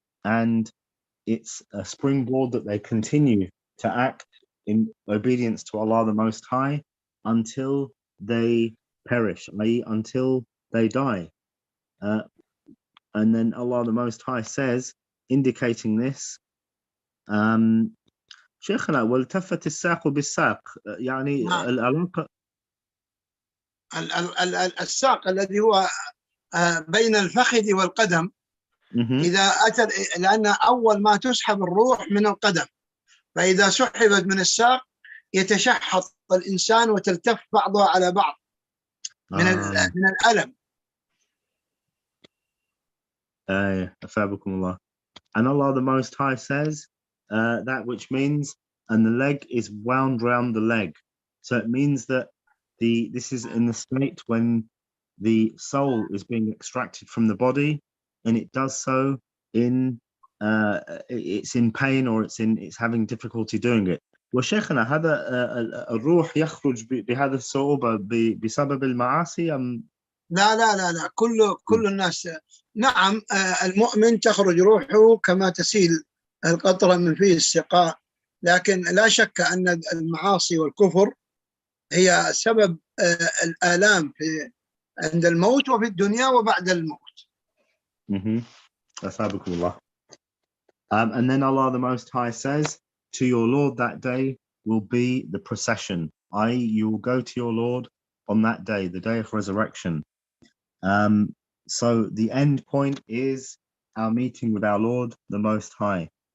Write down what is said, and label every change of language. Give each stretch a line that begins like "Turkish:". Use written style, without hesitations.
English: And it's a springboard that they continue to act in obedience to Allah the Most High until they perish, i.e. until they die. And then Allah the Most High says, indicating this,
Arabic: شيخنا والتفت الساق بالساق يعني العلاقة الساق الذي هو بين الفخذ والقدم إذا أتى، لأن أول ما تسحب الروح من القدم، فإذا سحبت من الساق يتشحط الإنسان وتلتف بعضها على بعض من الألم. أثابكم الله.
English: And Allah the Most High says that which means, and the leg is wound round the leg. So it means that this is in the state when the soul is being extracted from the body, and it does so in it's in pain or it's having difficulty doing it.
Arabic: وشيخنا هذا الروح يخرج بهذا الصعوبة بسبب المعاصي أم؟ لا كل الناس. نعم، المؤمن تخرج روحه كما تسيل القطرة من فيه السقاء، لكن لا شك أن المعاصي والكفر هي سبب الآلام عند الموت وفي الدنيا وبعد الموت. أثابكم الله.
English: And then Allah the Most High says, to your Lord that day will be the procession, i.e. you will go to your Lord on that day, the day of resurrection. So the end point is our meeting with our Lord the Most High.